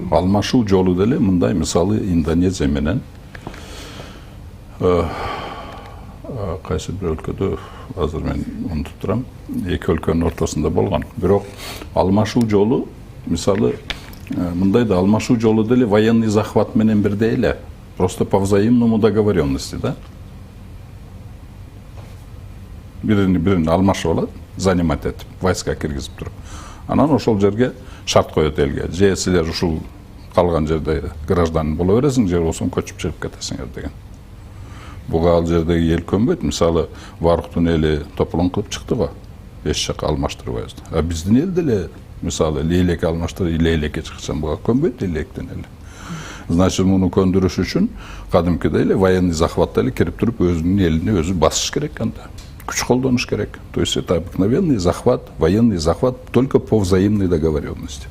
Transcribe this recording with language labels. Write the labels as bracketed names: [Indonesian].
[Kyrgyz] Алмашуу жолу деле мындай, мисалы Индонезия менен кайсы бир өлкөдө азыр мен унутуп турам, эки өлкөнүн ортосунда болгон. Бирок алмашуу жолу, мисалы, мындай да алмашуу жолу деле [Russian] военный захват [Kyrgyz] менен бирдей эле. [Russian] Просто по взаимному договоренности, да? [Kyrgyz] Бирин алмашып алат, [Russian] занимать [Kyrgyz] этип, войска киргизип туруп. Анан ошол жерге шарт коет элге. Же силер ушул калган жерде гражданин боло бересиң, же болбосо көчүп чыгып кетесиңер деген. Буга ал жердеги эл көнбөйт. Мисалы, Варуктун эли тополоң кылып чыкты го. Эч жака алмаштырбайбыз. А биздин эл деле, мисалы, Лейлекке алмаштырып, Лейлекке чыксам буга көнбөйт Лейлекден эле. [Russian] Значит, [Kyrgyz] муну көндүрүш үчүн кадимкидей эле [Russian] военный [Kyrgyz] захватта эле кирип туруп өзүнүн элине өзү басыш керек анда. Күч колдонуш керек. [Russian] То есть это обыкновенный захват, военный захват только по взаимной договоренности.